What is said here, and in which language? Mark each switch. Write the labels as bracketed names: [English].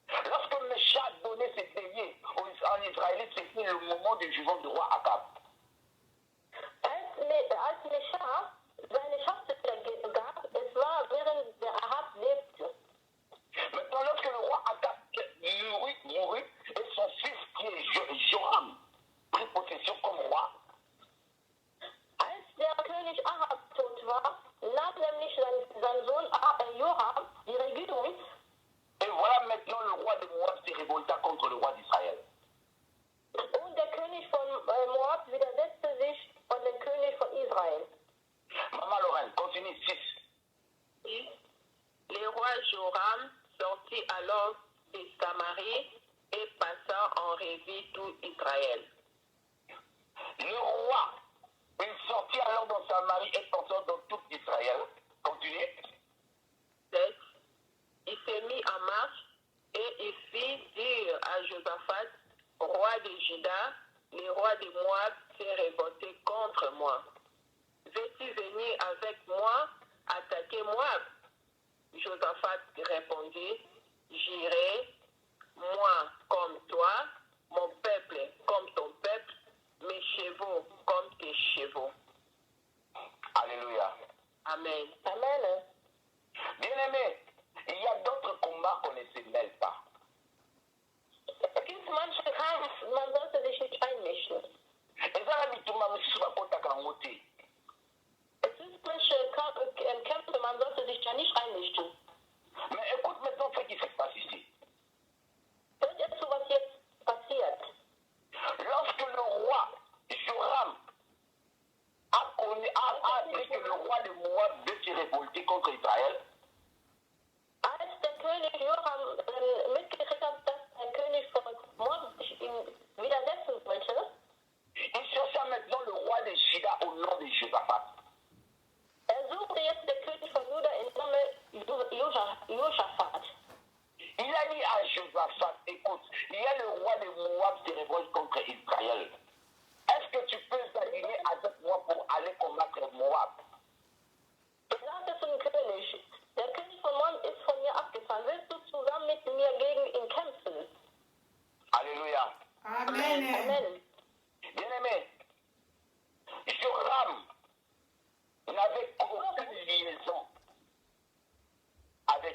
[French] Lorsque Mesha donnait ses béliers en Israël, c'était le moment du jugement du roi Akab. [German] Als Mesha seine Schafzüchter gab, es war während der Ahab lebte. [French] Maintenant, lorsque le roi Akab mourut et son fils qui est Joram prit possession comme roi, [German] Als der König Ahab tot war, nahm nämlich sein Sohn Joram die Regierung. [French] et voilà maintenant le roi de Moab se révolta contre le roi d'Israël. [German] Und der König von Moab widersetzte sich von dem König von Israel. [French] Maman Lorraine, continue 6. Le roi Joram sortit alors de Samarie et passa en revue tout Israël. Le roi, il sortit alors dans Samarie et passa dans tout Israël. Continuez. 7. Il se mit en marche et il fit dire à Josaphat, roi de Juda, le roi de Moab s'est révolté contre moi. Veux-tu venir avec moi attaquer Moab? Josaphat répondit, j'irai, moi comme toi, mon peuple comme ton peuple, mes chevaux comme tes chevaux. Alléluia. Amen. Amen. Bien-aimé, il y a d'autres combats qu'on ne se mêle pas. [German] Es gibt manche Kampf, man sollte sich nicht einmischen. [Lingala] Eza na bitumba mosusu bakotaka yango te. [German] Es gibt manche Kämpfe, man sollte sich da nicht einmischen. [French] Mais écoute maintenant ce qui se passe ici. [German] Hört ihr zu, was jetzt passiert? [French] Lorsque le roi Joram a dit que le roi de Moab veut se révolter contre Israël, [German] Als der König Joram mitgekriegt hat, dass der König von Moab sich ihm widersetzen wollte, [French] il chercha maintenant le roi de Juda au nom de Josaphat. [German] suchte jetzt der König von Juda im Namen Josaphat. [French] Il a dit à Josaphat, écoute, il y a le roi de Moab qui se révolte contre Israël. Est-ce que tu peux t'aligner avec moi pour aller combattre Moab? [German] Er sagte zum König, der König von Moab ist von mir abgefahren. Willst du zusammen mit mir gegen ihn kämpfen? [French] Alléluia. Amen. Amen. Bien-aimé, Joram n'avait aucune liaison avec